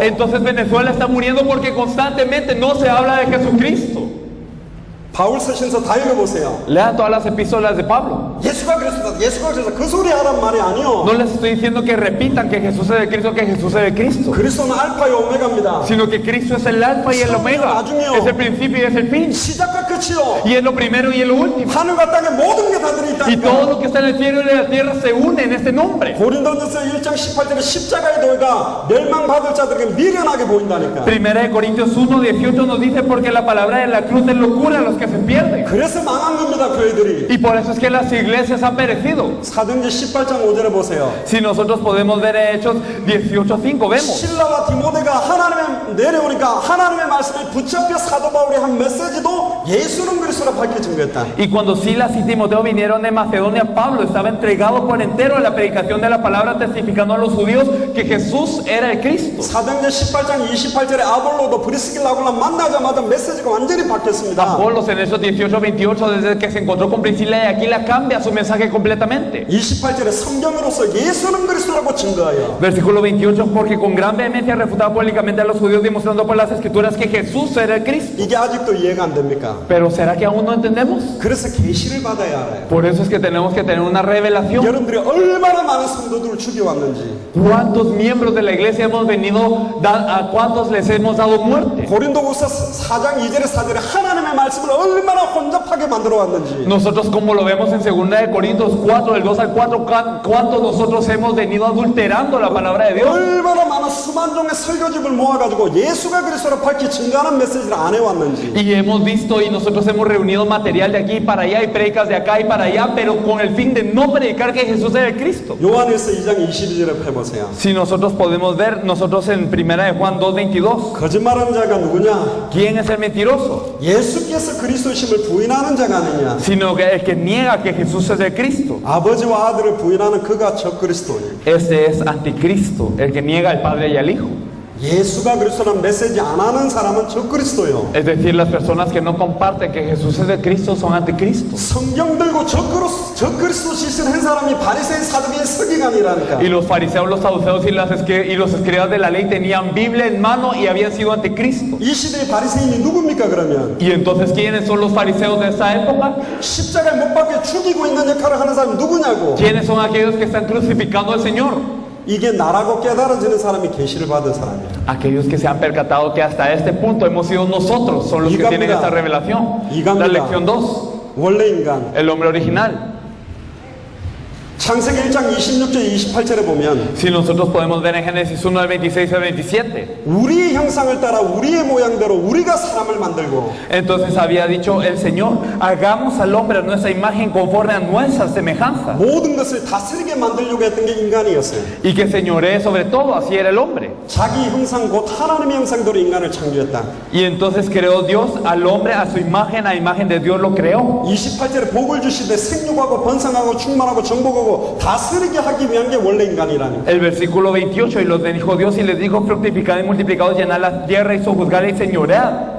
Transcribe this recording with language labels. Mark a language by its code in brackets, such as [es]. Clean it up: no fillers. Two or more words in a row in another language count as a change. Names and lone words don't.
[es] Entonces Venezuela está muriendo porque constantemente no se habla de Jesucristo. [ko] 바울 서신서 다 읽어보세요. [es] Lean todas las epístolas de Pablo. [ko] 예수가 그리스도다. 예수가 그리스도다. 그 소리 하란 말이 아니요. [es] No les estoy diciendo que repitan que Jesús es el Cristo, que Jesús es el Cristo, [ko] 그리스도는 알파요 오메가입니다. [es] sino que Cristo es el alfa y el omega, es el principio y es el fin, [ko] 시작과 끝이요. [es] y es lo primero y es lo último. [ko] 하늘과 땅에 모든 게 다 [es] Y todo [ko] 들어있다니까. [es] lo que está en el cielo y en la tierra se une en este nombre. [ko] 고린도전서 1장 18절에 십자가의 도가 멸망받을 자들에게 미련하게 보인다니까. [es] 1 Corintios 1:18 nos dice, porque la palabra de la cruz es locura a los que se pierden. [ko] 그래서 망한 겁니다, 교회들이. [es] Y por eso es que las iglesias han perecido. [ko] 사도행전 18장 5절에 보세요. [es] Si nosotros podemos ver Hechos 18:5, vemos [ko] 실라와 디모데가 하나님의 내려오니까 하나님의 말씀에 붙잡혀 사도 바울이 한 메시지도 예수는 그리스도라 밝혀진 거였다. [es] y cuando Silas y Timoteo vinieron de Macedonia, Pablo estaba entregado por entero a la predicación de la palabra, testificando a los judíos que Jesús era el Cristo. [ko] 사도행전 18장 28절에 아볼로도 브리스길라고랑 만나자마자 메시지가 완전히 바뀌었습니다. [es] Apolos en Hechos 18:28, desde que se encontró con Priscila y Aquila, cambia su mensaje completamente. [ko] 28절에 성경으로서 예수는 그리스도라고 증거하여 [es] Versículo 28, porque con gran vehemencia refutaba públicamente a los judíos, demostrando por las escrituras que Jesús era el Cristo. [ko] 이게 아직도 이해가 안 됩니까? [es] Pero ¿será que aún no entendemos? [ko] 그래서 계시를 받아야 알아요. [es] Por eso es que tenemos que tener una revelación. [ko] 여러분들이 얼마나 많은 성도들을 죽여왔는지. [es] ¿Cuántos miembros de la iglesia hemos venido, a cuántos les hemos dado muerte? [ko] 고린도후서 4장 2절에 4절에 하나님의 말씀을 얼마나 혼잡하게 만들어 왔는지. [es] Nosotros, como lo vemos en 2 de Corintios 4, del 2 al 4, cuánto nosotros hemos venido adulterando la palabra de Dios. [ko] 얼마나 많은 수만 종의 설교집을 모아가지고 예수가 그리스도로 밝히 증거하는 메시지를 안 해왔는지. [es] Y hemos visto y nosotros hemos reunido material de aquí para allá y predicas de acá y para allá, pero con el fin de no predicar que Jesús es el Cristo. [ko] 요한일서 2장 22절에 펴보세요. [es] Si nosotros podemos ver, nosotros en 1 de Juan 2:22, [ko] 거짓말하는 자가 누구냐? [es] ¿quién es el mentiroso? [ko] 예수께서 그리스도심을 부인하는 자가 아니냐? [es] Sino que el que niega que Jesús es el Cristo. [ko] 아버지와 아들을 부인하는 그가 적그리스도니. [es] Ese es anticristo, el que niega al Padre y al Hijo. [ko] 예수가 그리스도라는 메시지 안 하는 사람은 적그리스도요. [es] Es decir, las personas que no comparten que Jesús es el Cristo son anticristos. [ko] 성경 들고 적그리스도 짓을 한 사람이 바리새인 사두개인 서기관이라니까. [es] Y los fariseos, los saduceos y los escribas de la ley tenían Biblia en mano y habían sido anticristo. [ko] 이 시대의 바리새인이 누굽니까 그러면? [es] Y entonces, ¿quiénes son los fariseos de esa época? [ko] 십자가에 못 박혀 죽이고 있는 역할을 하는 사람이 누구냐고. [es] ¿Quiénes son aquellos que están crucificando al Señor? [ko] 이게 나라고 깨달아지는 사람이 계시를 받은 사람이에요. [es] Aquellos que se han percatado que hasta este punto hemos sido nosotros, son los que tienen esta revelación. La lección 2, [ko] 원래 인간. [es] el hombre original. [ko] 창세기 1장 26절 28절에 보면 [es] Si nosotros podemos ver en Génesis 1 del 26 al 27, [ko] 우리의 형상을 따라 우리의 모양대로 우리가 사람을 만들고 [es] entonces había dicho el Señor, hagamos al hombre a nuestra imagen conforme a nuestra semejanza, [ko] 모든 것을 다스리게 만들려고 했던 게 인간이었어요. [es] y que señoree sobre todo, así era el hombre. [ko] 자기 형상 곧 하나님의 형상대로 인간을 창조했다. [es] Y entonces creó Dios al hombre a su imagen, a imagen de Dios lo creó. [ko] 28절에 복을 주시되 생육하고 번성하고 충만하고 정복하고 다스리게 하기 위한 게 원래 인간이라니. [es] El versículo 28, y los bendijo Dios y les dijo, fructificad y multiplicados, llenad la tierra y sojuzgadla y señoread.